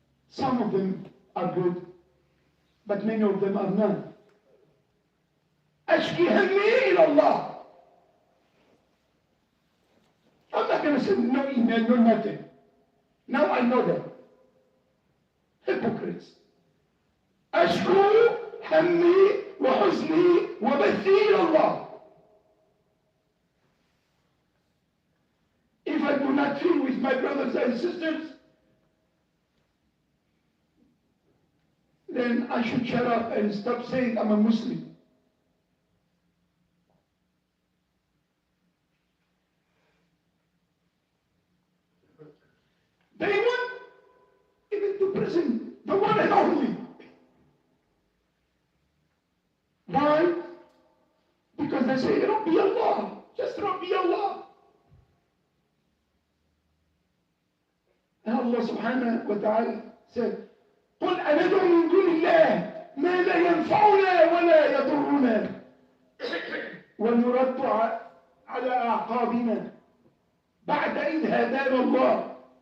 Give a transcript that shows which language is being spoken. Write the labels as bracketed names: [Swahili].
[English] Some of them are good, but many of them are not. [Arabic] أشكي همي إلى الله. [English] I'm not going to send no email, no nothing. Now I know them. Hypocrites. [Arabic] أشكو همي وحزني وبثي إلى الله. [English] If I do not feel with my brothers and sisters, then I should shut up and stop saying I'm a Muslim. They want even to prison the one and only. Why? Because they say, Rabbi Allah, just Rabbi Allah. And Allah subhanahu wa ta'ala said, [Arabic] قل أندعو من دون الله ما لا ينفعنا ولا يضرنا ونرد على أعقابنا بعد إذ هدانا الله.